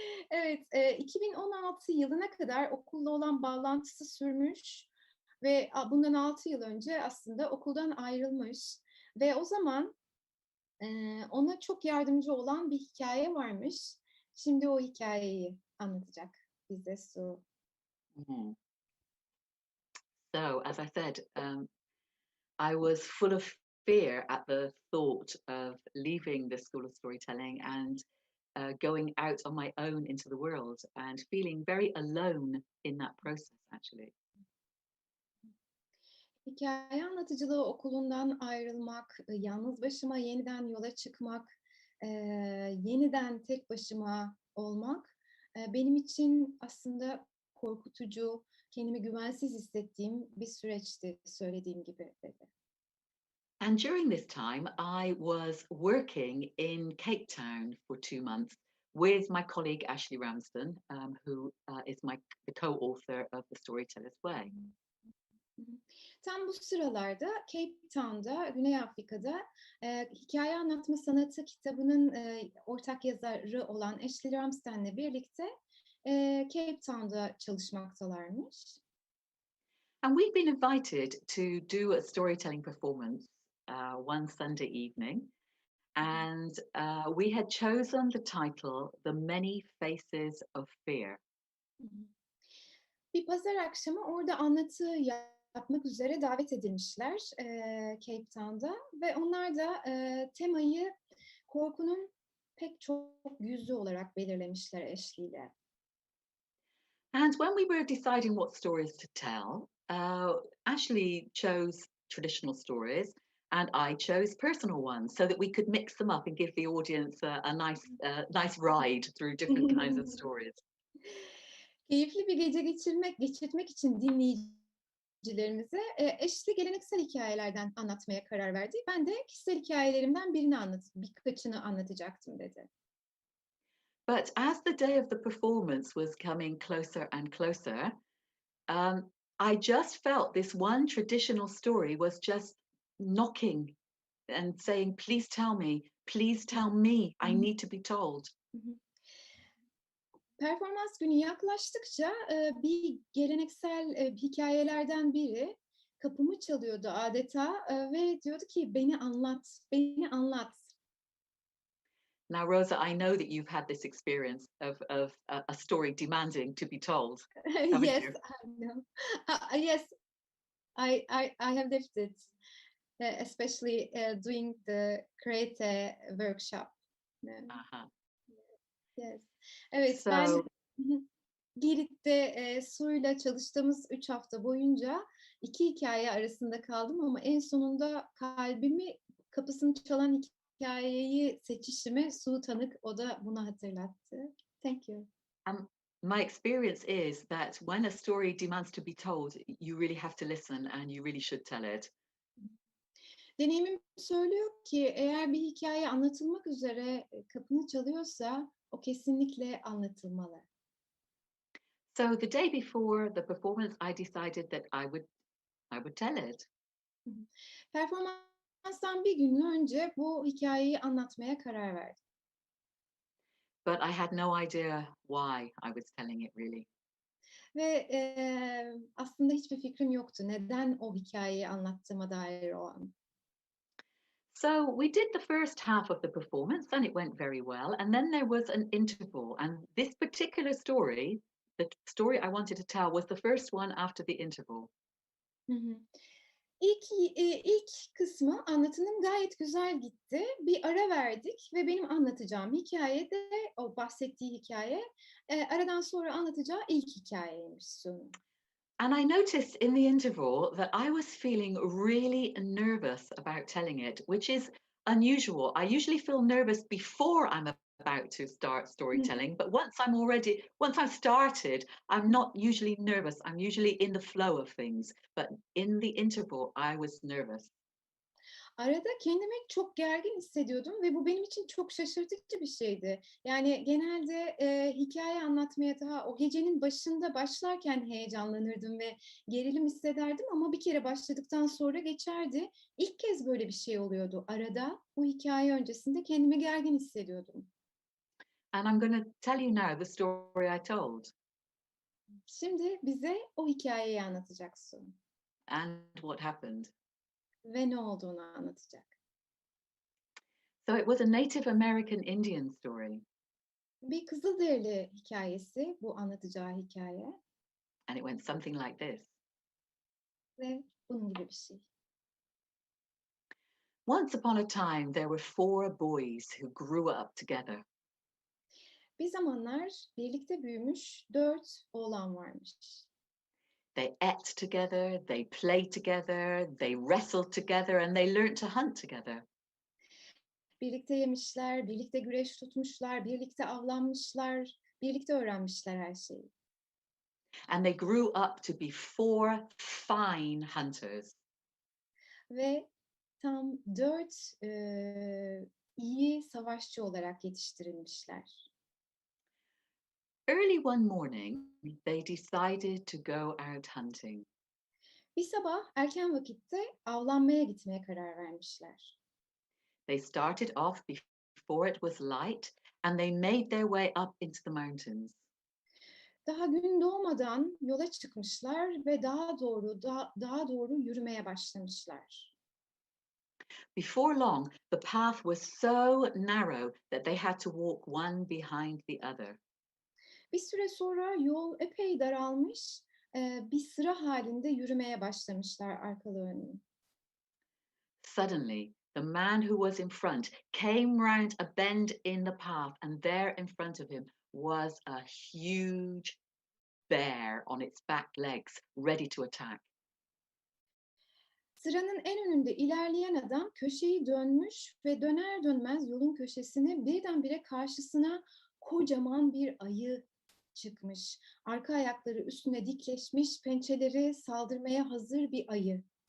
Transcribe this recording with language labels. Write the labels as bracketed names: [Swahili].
[Turkish] Evet, 2016 yılına kadar okulla olan bağlantısı sürmüş ve bundan 6 yıl önce aslında okuldan ayrılmış ve o zaman, ona çok yardımcı olan bir hikâye varmış. Şimdi o hikâyeyi anlatacak bize Su. mhm. [English] So as I said, I was full of fear at the thought of leaving the School of Storytelling and going out on my own into the world and feeling very alone in that process, actually. [Turkish] Hikâye anlatıcılığı okulundan ayrılmak, yalnız başıma yeniden yola çıkmak, yeniden tek başıma olmak, benim için aslında korkutucu, kendimi güvensiz hissettiğim bir süreçti söylediğim gibi dedi. [English] And during this time, I was working in Cape Town for 2 months with my colleague Ashley Ramsden, who is the co-author of The Storyteller's Way. Hı hı. [Turkish] Tam bu sıralarda Cape Town'da, Güney Afrika'da, hikâye anlatma sanatı kitabının, ortak yazarı olan Ashley Ramsden'le birlikte, Cape Town'da çalışmaktalarmış. [English] And we've been invited to do a storytelling performance one Sunday evening. Hı hı. And we had chosen the title The Many Faces of Fear. Hı hı. [Turkish] Bir pazar akşamı orada anlatı yapmak üzere davet edilmişler, Cape Town'da ve onlar da, temayı korkunun pek çok yüzü olarak belirlemişler Ashley'le. [English] And when we were deciding what stories to tell, Ashley chose traditional stories and I chose personal ones so that we could mix them up and give the audience a nice ride through different kinds of stories. [Turkish] Keyifli bir gece geçirtmek için dinleyicilerimize, eşli geleneksel hikâyelerden anlatmaya karar verdi. Ben de kişisel hikâyelerimden birkaçını anlatacaktım dedi. [English] But as the day of the performance was coming closer and closer, I just felt this one traditional story was just knocking and saying, please tell me, Hı I hı. need to be told. Hı hı. [Turkish] Performans günü yaklaştıkça, bir geleneksel, hikâyelerden biri kapımı çalıyordu adeta, ve diyordu ki, "Beni anlat, beni anlat." [English] Now, Rosa, I know that you've had this experience of a story demanding to be told, haven't Yes, you? I know. Yes, I have lived it, especially, doing the karate workshop. Yeah, Uh-huh. yes. [Turkish] Evet, ben [English] So, Hı hı. [Turkish] Girit'te, Su'yla çalıştığımız 3 hafta boyunca 2 hikâye arasında kaldım ama en sonunda kapısını çalan hikâyeyi seçişime Su tanık. O da bunu hatırlattı. [English] Thank you. um, my experience is that when a story demands to be told, you really have to listen and you really should tell it. [Turkish] Deneyimim söylüyor ki eğer bir hikâye anlatılmak üzere, kapını çalıyorsa o kesinlikle anlatılmalı. [English] So the day before the performance, I decided that I would tell it. [Turkish] Hı hı. Performans Konferanstan bir gün önce bu hikayeyi anlatmaya karar verdim. [English] But I had no idea why I was telling it really. [Turkish] Ve aslında hiçbir fikrim yoktu neden o hikayeyi anlattığıma dair o an. [English] So we did the first half of the performance and it went very well. And then there was an interval. And this particular story, the story I wanted to tell, was the first one after the interval. Hı hı. [Turkish] İlk kısmı, anlatının gayet güzel gitti. Bir ara verdik ve benim anlatacağım hikâye de o bahsettiği hikâye, aradan sonra anlatacağı ilk hikâyeymiş sonu. [English] And I noticed in the interval that I was feeling really nervous about telling it, which is unusual. I usually feel nervous before I'm about to start Hı hı. storytelling, but once I've started, I'm not usually nervous. I'm usually in the flow of things. But in the interval, I was nervous. [Turkish] Arada kendimi çok gergin hissediyordum ve bu benim için çok şaşırtıcı bir şeydi. Yani genelde, hikâye anlatmaya daha o gecenin başında başlarken heyecanlanırdım ve gerilim hissederdim ama bir kere başladıktan sonra geçerdi. İlk kez böyle bir şey oluyordu. Arada bu hikâye öncesinde kendimi gergin hissediyordum. [English] And I'm going to tell you now the story I told [Turkish] Şimdi bize o hikâyeyi anlatacaksın [English] and what happened. [Turkish] ve ne olduğunu anlatacak. [English] So it was a Native American Indian story, [Turkish] Bir Kızılderili hikâyesi bu anlatacağı hikâye [English] and it went something like this. [Turkish] ve bunun gibi bir şey. [English] Once upon a time, there were four boys who grew up together. [Turkish] Bir zamanlar birlikte büyümüş 4 oğlan varmış. [English] They ate together, they played together, they wrestled together, and they learnt to hunt together. [Turkish] Birlikte yemişler, birlikte güreş tutmuşlar, birlikte avlanmışlar, birlikte öğrenmişler her şeyi. [English] And they grew up to be four fine hunters. [Turkish] Ve tam 4 iyi savaşçı olarak yetiştirilmişler. [English] Early one morning, they decided to go out hunting. [Turkish] Bir sabah erken vakitte avlanmaya gitmeye karar vermişler. [English] They started off before it was light, and they made their way up into the mountains. [Turkish] Daha gün doğmadan yola çıkmışlar ve daha doğru yürümeye başlamışlar. [English] Before long, the path was so narrow that they had to walk one behind the other. [Turkish] Bir süre sonra yol epey daralmış, bir sıra halinde yürümeye başlamışlar arkalı önlü. [English] Suddenly, the man who was in front came round a bend in the path, and there in front of him was a huge bear on its back legs, ready to attack. [Turkish] Sıranın en önünde ilerleyen adam köşeyi dönmüş ve döner dönmez yolun köşesine birdenbire karşısına kocaman bir ayı çıkmış. Arka ayakları üstüne dikleşmiş, pençeleri saldırmaya hazır bir ayı.